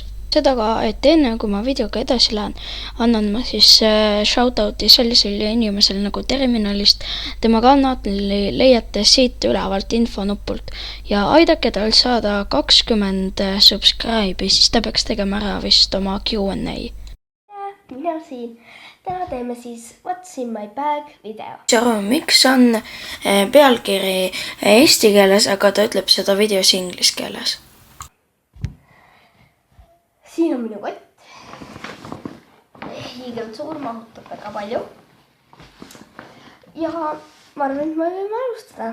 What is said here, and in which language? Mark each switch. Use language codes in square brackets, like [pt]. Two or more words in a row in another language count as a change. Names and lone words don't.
[et] Seda ka, et enne kui ma videoga edasi lähen, annan ma siis shoutouti sellisele inimesele nagu Terminalist. Tema kanali leiate siit ülevalt infonupult ja aidake tal saada 20 subscribe'i, siis ta peaks tegema ära vist oma Q&A. Mina siin. Täna teeme siis [en] What's in my bag [et] video. Miks on pealkiri eesti keeles, aga ta ütleb seda videos inglise keeles? Siin on minu kott. Hiigelt suur, mahutab väga palju. Ja ma arvan, et me võime alustada.